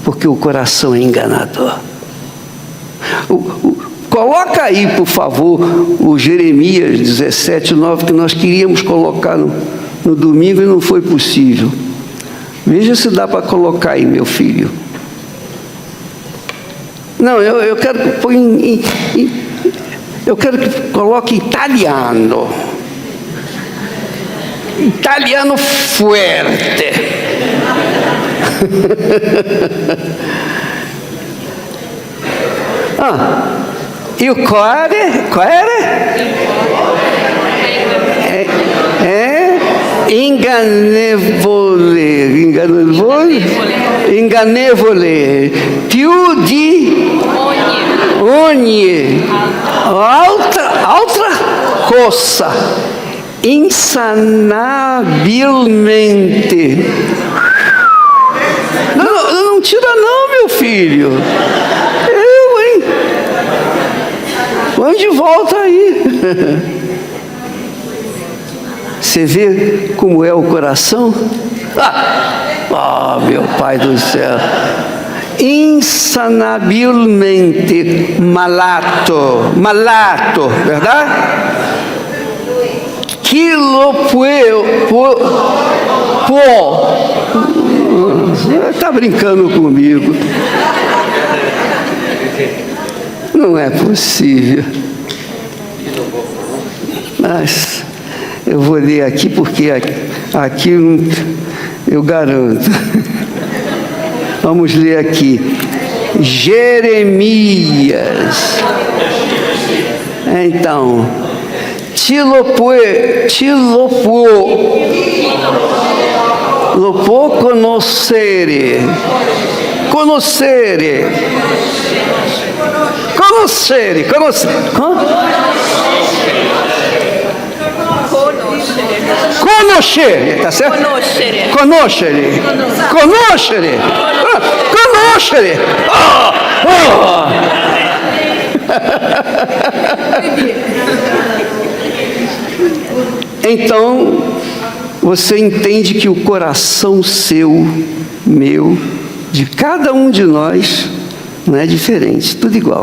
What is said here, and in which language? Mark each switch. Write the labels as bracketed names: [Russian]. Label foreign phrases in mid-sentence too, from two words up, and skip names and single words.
[Portuguese] porque o coração é enganador. Coloca aí, por favor, o Jeremias 17:9, que nós queríamos colocar no domingo e não foi possível. Veja se dá para colocar aí, meu filho. Não, eu quero que põe eu quero que coloque italiano. Italiano fuerte. E o qual era? [Italian] Ingannevole, più di ogni altra cosa, insanabilmente. [Portuguese] Não tira não, meu filho. Hein? Põe de volta aí. Você vê como é o coração? Meu Pai do céu. [Italian] Insanabilmente malato, verdade? Que lo può. [Portuguese] Está brincando comigo. Não é possível. Mas eu vou ler aqui porque aqui eu garanto. Vamos ler aqui. Jeremias. Então, [Italian] lo può conoscere. [Portuguese] Conoscere, tá certo? [Italian] Conoscere. [Portuguese] Então, você entende que o coração seu, meu, de cada um de nós, não é diferente, tudo igual.